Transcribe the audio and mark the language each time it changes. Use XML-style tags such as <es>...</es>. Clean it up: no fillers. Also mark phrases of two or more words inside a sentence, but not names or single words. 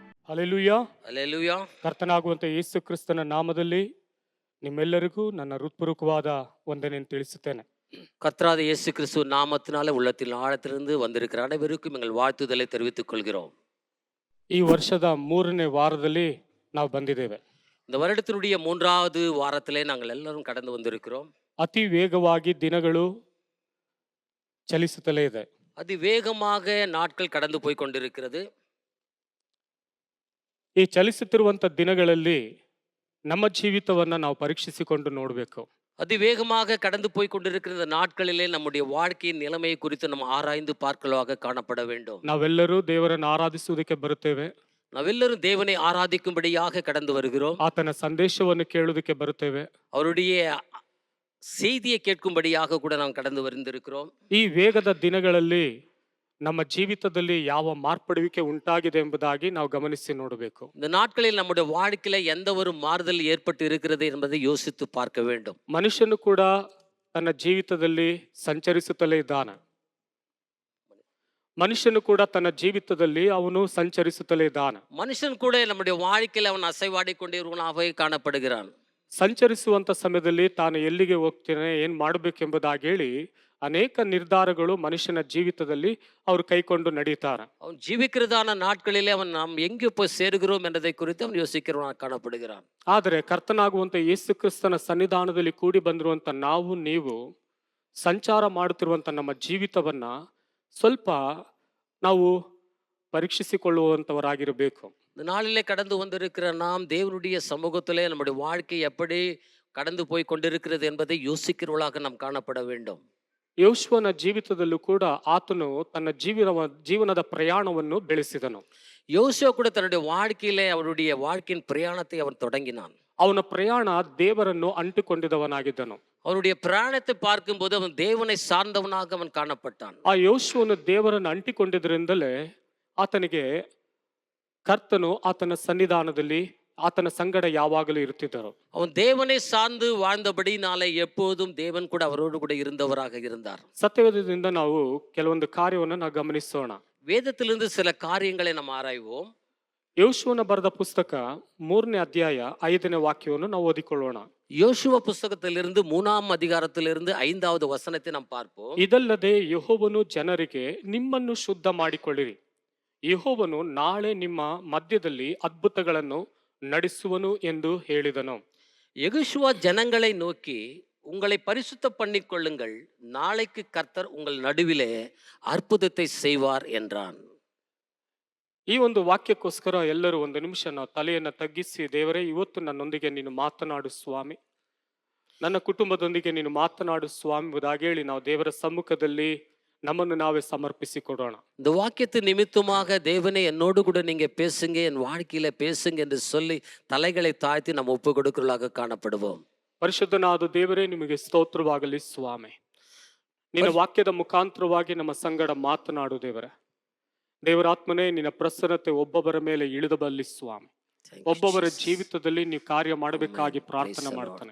<kn>ಹಲ್ಲೆಲೂಯಾ. ಅಲ್ಲೆಲೂಯಾ. ಕರ್ತನಾಗುವಂತ ಯೇಸು ಕ್ರಿಸ್ತನ ನಾಮದಲ್ಲಿ ನಿಮ್ಮೆಲ್ಲರಿಗೂ ನನ್ನ ಹೃತ್ಪೂರ್ವಕವಾದ ವಂದನೆಯನ್ನು ತಿಳಿಸುತ್ತೇನೆ.</kn> <ta>கர்த்தராத இயேசு கிறிஸ்து நாமத்தினால உள்ளத்தில் ஆழத்திலிருந்து வந்திருக்கிற அனைவருக்கும் எங்கள் வாழ்த்துதலை தெரிவித்துக் கொள்கிறோம்.</ta> <kn>ಈ ವರ್ಷದ 3ನೇ ವಾರದಲ್ಲಿ ನಾವು ಬಂದಿದ್ದೇವೆ.</kn> <ta>இந்த வருடத்தினுடைய 3வது வாரத்திலே நாங்கள் எல்லாரும் கடந்து வந்திருக்கிறோம்.</ta> <kn>ಅತಿ ವೇಗವಾಗಿ ದಿನಗಳು ಚಲಿಸುತ್ತಲೇ ಇದೆ.</kn> <ta>அதி வேகமாக நாட்கள் கடந்து போய் கொண்டிருக்கிறது.</ta> <kn>ಈ ಚಲಿಸುತ್ತಿರುವಂತ ದಿನಗಳಲ್ಲಿ ನಮ್ಮ ಜೀವಿತವನ್ನ ನಾವು ಪರೀಕ್ಷಿಸಿಕೊಂಡು ನೋಡಬೇಕು.</kn> <ta>அதி வேகமாக கடந்து போய் கொண்டிருக்கிற இந்த நாட்களிலே நம்முடைய வாழ்க்கையின் நிலைமை குறித்து நம்ம ஆராய்ந்து பார்க்கலாக காணப்பட வேண்டும்.</ta> <kn>ನಾವೆಲ್ಲರೂ ದೇವರನ್ನು ಆರಾಧಿಸುವುದಕ್ಕೆ ಬರುತ್ತೇವೆ.</kn> <ta>நாவெல்லரும் தேவனை ஆராதிக்கும்படியாக கடந்து வருகிறோம்.</ta> <kn>ಆತನ ಸಂದೇಶವನ್ನು ಕೇಳುವುದಕ್ಕೆ ಬರುತ್ತೇವೆ.</kn> <ta>அவருடைய செய்தியை கேட்கும்படியாக கூட நாம் கடந்து வந்திருக்கிறோம்.</ta> <kn>ಈ ವೇಗದ ದಿನಗಳಲ್ಲಿ ನಮ್ಮ ಜೀವಿತದಲ್ಲಿ ಯಾವ ಮಾರ್ಪಡುವಿಕೆ ಉಂಟಾಗಿದೆ ಎಂಬುದಾಗಿ ನಾವು ಗಮನಿಸಿ ನೋಡಬೇಕು.</kn> <ta>இந்த நாட்களில் நம்முடைய வாழ்க்கையில எந்த ஒரு மாறுதல் ஏற்பட்டு இருக்கிறது என்பதை யோசித்து பார்க்க வேண்டும்.</ta> <kn>ಮನುಷ್ಯನು ಕೂಡ ತನ್ನ ಜೀವಿತದಲ್ಲಿ ಸಂಚರಿಸುತ್ತಲೇ ಇದ್ದಾನೆ. ಮನುಷ್ಯನು ಕೂಡ ತನ್ನ ಜೀವಿತದಲ್ಲಿ ಅವನು ಸಂಚರಿಸುತ್ತಲೇ ಇದ್ದಾನೆ.</kn> <ta>மனுஷன் கூட நம்முடைய வாழ்க்கையில அவன் அசைவாடி கொண்டிருவனாகவே காணப்படுகிறான்.</ta> <kn>ಸಂಚರಿಸುವಂತ ಸಮಯದಲ್ಲಿ ತಾನು ಎಲ್ಲಿಗೆ ಹೋಗ್ತೇನೆ ಏನ್ ಮಾಡಬೇಕೆಂಬುದಾಗಿ ಹೇಳಿ ಅನೇಕ ನಿರ್ಧಾರಗಳು ಮನುಷ್ಯನ ಜೀವಿತದಲ್ಲಿ ಅವರು ಕೈಕೊಂಡು ನಡೀತಾರೆ.</kn> <ta>அவன் ஜீவிக்கிறதான நாட்களிலே அவன் நாம் எங்கே போய் சேருகிறோம் என்பதை குறித்து அவன் யோசிக்கிறவனாக காணப்படுகிறான்.</ta> <kn>ಆದರೆ ಕರ್ತನಾಗುವಂತ ಯೇಸು ಕ್ರಿಸ್ತನ ಸನ್ನಿಧಾನದಲ್ಲಿ ಕೂಡಿ ಬಂದಿರುವಂತ ನಾವು ನೀವು ಸಂಚಾರ ಮಾಡುತ್ತಿರುವಂತ ನಮ್ಮ ಜೀವಿತವನ್ನ ಸ್ವಲ್ಪ ನಾವು ಪರೀಕ್ಷಿಸಿಕೊಳ್ಳುವಂತವರಾಗಿರಬೇಕು.</kn> <ta>இந்த நாளிலே கடந்து வந்திருக்கிற நாம் தேவனுடைய சமூகத்திலே நம்முடைய வாழ்க்கை எப்படி கடந்து போய் கொண்டிருக்கிறது என்பதை யோசிக்கிறவர்களாக நாம் காணப்பட வேண்டும்.</ta> <kn>ಯೋಶುವನ ಜೀವಿತದಲ್ಲೂ ಕೂಡ ಆತನು ತನ್ನ ಜೀವನದ ಪ್ರಯಾಣವನ್ನು ಬೆಳೆಸಿದನು.</kn> <ta>யோசுவா கூட தன்னுடைய வாழ்க்கையிலே அவருடைய வாழ்க்கையின் பிரயாணத்தை அவன் தொடங்கினான்.</ta> <kn>ಅವನ ಪ್ರಯಾಣ ದೇವರನ್ನು ಅಂಟಿಕೊಂಡಿದ್ದವನಾಗಿದ್ದನು.</kn> <ta>அவருடைய பிரயாணத்தை பார்க்கும்போது அவன் தேவனை சார்ந்தவனாக அவன் காணப்பட்டான்.</ta> <kn>ಆ ಯೋಶುವನು ದೇವರನ್ನು ಅಂಟಿಕೊಂಡಿದ್ದರಿಂದಲೇ ಆತನಿಗೆ ಕರ್ತನು ಆತನ ಸನ್ನಿಧಾನದಲ್ಲಿ ಆತನ ಸಂಗಡ ಯಾವಾಗಲೂ ಇರುತ್ತಿದ್ದರು.</kn> <ta>அவன் தேவனை சார்ந்து வாழ்ந்தபடினாலே எப்போதும் தேவன் கூட அவரோடு கூட இருந்தவராக இருந்தார்.</ta> <kn>ಸತ್ಯವೇದದಿಂದ ನಾವು ಕೆಲವೊಂದು ಕಾರ್ಯವನ್ನು ನಾವು ಗಮನಿಸೋಣ.</kn> <ta>வேதத்திலிருந்து சில காரியங்களை நாம் ஆராய்வோம்.</ta> <kn>ಯೋಶುವನ ಬರೆದ ಪುಸ್ತಕ 3ನೇ ಅಧ್ಯಾಯ 5ನೇ ವಾಕ್ಯವನ್ನು ನಾವು ಓದಿಕೊಳ್ಳೋಣ.</kn> <ta>யோசுவா புஸ்தகத்திலிருந்து 3ஆம் அதிகாரத்திலிருந்து 5வது வசனத்தை நாம் பார்ப்போம்.</ta> <kn>ಇದಲ್ಲದೆ ಯೆಹೋವನು ಜನರಿಗೆ ನಿಮ್ಮನ್ನು ಶುದ್ಧ ಮಾಡಿಕೊಳ್ಳಿರಿ, ಯೆಹೋವನು ನಾಳೆ ನಿಮ್ಮ ಮಧ್ಯದಲ್ಲಿ ಅದ್ಭುತಗಳನ್ನು ನಡೆಸುವನು ಎಂದು ಹೇಳಿದನು.</kn> <ta>யெகோஷுவா ஜனங்களை நோக்கி உங்களை பரிசுத்த பண்ணிக் கொள்ளுங்கள், நாளைக்கு கர்த்தர் உங்கள் நடுவிலே அற்புதத்தை செய்வார் என்றான்.</ta> <kn>ಈ ಒಂದು ವಾಕ್ಯಕ್ಕೋಸ್ಕರ ಎಲ್ಲರೂ ಒಂದು ನಿಮಿಷ ನಾವು ತಲೆಯನ್ನು ತಗ್ಗಿಸಿ, ದೇವರೇ ಇವತ್ತು ನನ್ನೊಂದಿಗೆ ನೀನು ಮಾತನಾಡು ಸ್ವಾಮಿ, ನನ್ನ ಕುಟುಂಬದೊಂದಿಗೆ ನೀನು ಮಾತನಾಡು ಸ್ವಾಮಿ ಎಂಬುದಾಗಿ ಹೇಳಿ ನಾವು ದೇವರ ಸಮ್ಮುಖದಲ್ಲಿ ನಮ್ಮನ್ನು ನಾವೇ ಸಮರ್ಪಿಸಿಕೊಡೋಣ.</kn> <ta>இந்த வாக்கியத்து நிமித்தமாக தேவனே என்னோடு கூட நீங்க பேசுங்க, என் வாழ்க்கையில பேசுங்க என்று சொல்லி தலைகளை தாழ்த்தி நாம் ஒப்பு கொடுக்கிறவர்களாக காணப்படுவோம்.</ta> <kn>ಪರಿಶುದ್ಧನಾದ ದೇವರೇ, ನಿಮಗೆ ಸ್ತೋತ್ರವಾಗಲಿ ಸ್ವಾಮಿ. ನಿನ್ನ ವಾಕ್ಯದ ಮುಖಾಂತರವಾಗಿ ನಮ್ಮ ಸಂಗಡ ಮಾತನಾಡು ದೇವರೇ. ದೇವರಾತ್ಮನೇ, ನಿನ್ನ ಪ್ರಸನ್ನತೆ ಒಬ್ಬೊಬ್ಬರ ಮೇಲೆ ಇಳಿದು ಬರಲಿ ಸ್ವಾಮಿ. ಒಬ್ಬೊಬ್ಬರ ಜೀವಿತದಲ್ಲಿ ನೀವು ಕಾರ್ಯ ಮಾಡಬೇಕಾಗಿ ಪ್ರಾರ್ಥನೆ ಮಾಡ್ತಾನೆ.</kn>